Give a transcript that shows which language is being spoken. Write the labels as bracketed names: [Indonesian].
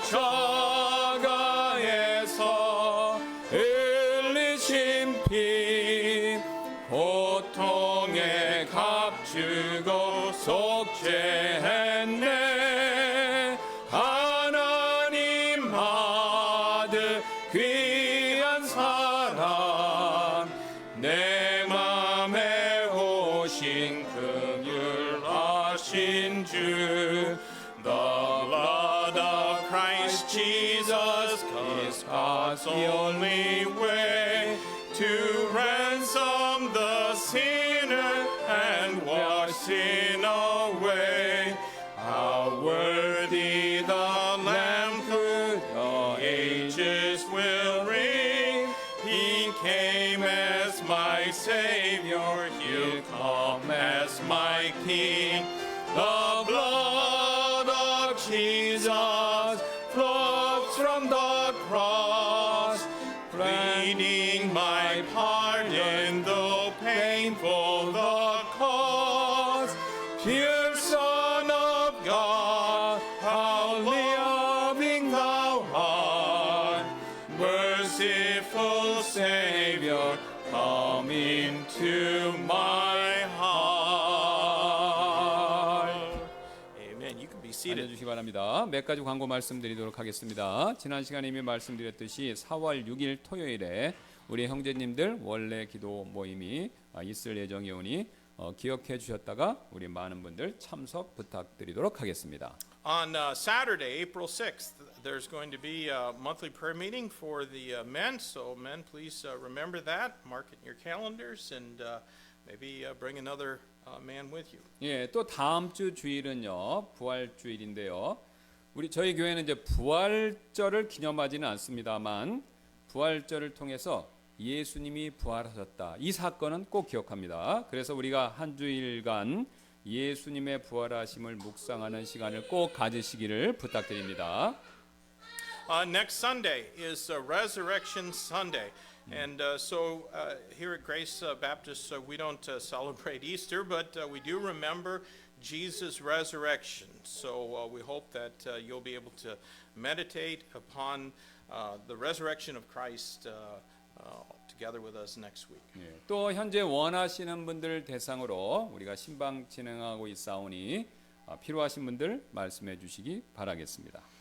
[Korean] 십자가에서 흘리신 피 고통에 값주고 속죄했네. 하나님 아들 귀한 사람 내 맘에 오신 긍휼하신 주. [English] The blood of Christ Jesus is God's only way to ransom the sinner and wash sin away. How worthy the Lamb through the ages will reign. He came as my Savior, He'll come as my King. The blood of Jesus flows from the cross, pleading my pardon, though painful the cause. Pure Son of God, how loving thou art, merciful Savior, come into my heart. Amen. You can be seated. [Korean] 앉아주시기 바랍니다. 몇 가지 광고 말씀드리도록 하겠습니다. 지난 시간에 이미 말씀드렸듯이 4월 6일 토요일에 우리 형제님들 원래 기도 모임이 있을 예정이오니 기억해 주셨다가 우리 많은 분들 참석 부탁드리도록 하겠습니다. [English] On Saturday, April 6th, there's going to be a monthly prayer meeting for the men. So, men, please remember that. Mark it in your calendars and maybe bring another man with you. [Korean] 예, 또 다음 주 주일은요 부활 주일인데요. 저희 교회는 이제 부활절을 기념하지는 않습니다만 부활절을 통해서 예수님이 부활하셨다. 이 사건은 꼭 기억합니다. 그래서 우리가 한 주일간 예수님의 부활하심을 묵상하는 시간을 꼭 가지시기를 부탁드립니다. [English] Next Sunday is Resurrection Sunday. And so here at Grace Baptist, we don't celebrate Easter, but we do remember Jesus' resurrection. So we hope that you'll be able to meditate upon the resurrection of Christ together with us next week. [Korean] 예, 또 현재 원하시는 분들 대상으로 우리가 신방 진행하고 있사오니 필요하신 분들 말씀해 주시기 바라겠습니다.